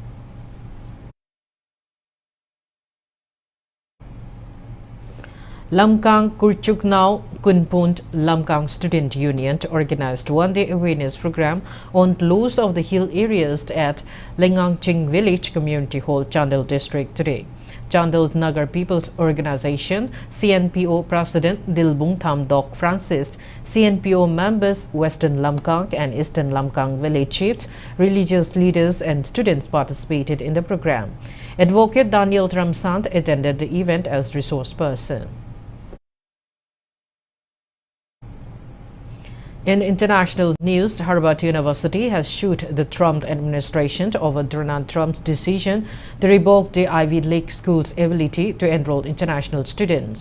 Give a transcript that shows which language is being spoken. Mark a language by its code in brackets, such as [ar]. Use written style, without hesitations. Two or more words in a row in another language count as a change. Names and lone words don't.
[en] Lamkang Kurchuknau Kunpunt Lamkang Student Union organized one-day awareness program on loss of the hill areas at Lengangching Village Community Hall, Chandel District today. Chandel Nagar People's Organization, CNPO President Dilbung Thamdok Francis, CNPO members, Western Lamkang and Eastern Lamkang village chiefs, religious leaders and students participated in the program. Advocate Daniel Ramsant attended the event as resource person. In international news, Harvard University has sued the Trump administration over Donald Trump's decision to revoke the Ivy League school's ability to enroll international students.